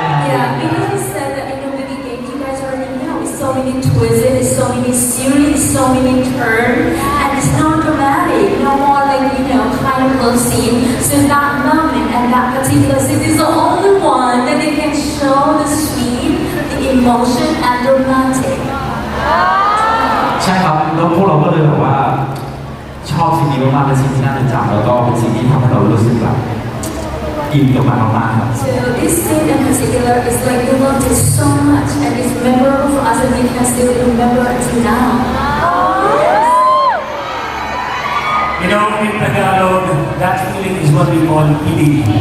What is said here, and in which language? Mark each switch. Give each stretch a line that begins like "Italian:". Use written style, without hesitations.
English: Yeah, because he said that in the movie game, you guys already know, it's so many twists, it's so many series, so many turns, and it's not dramatic, no more like, kind of love scene. So that moment and that particular scene is the only one that they can show the sweet, the emotion, and romantic.
Thai: ใช่ครับแล้วพวกเราก็เลยแบบว่าชอบสิ่งนี้มากๆเป็นสิ่งที่น่าจดจำแล้วก็เป็นสิ่งที่ทำให้เรารู้สึกแบบอินกับมันมากๆครับ
English: So this scene in particular is like we loved it so much and it's memorable for us and we can still remember until now. In Tagalog, that feeling is what we call eating.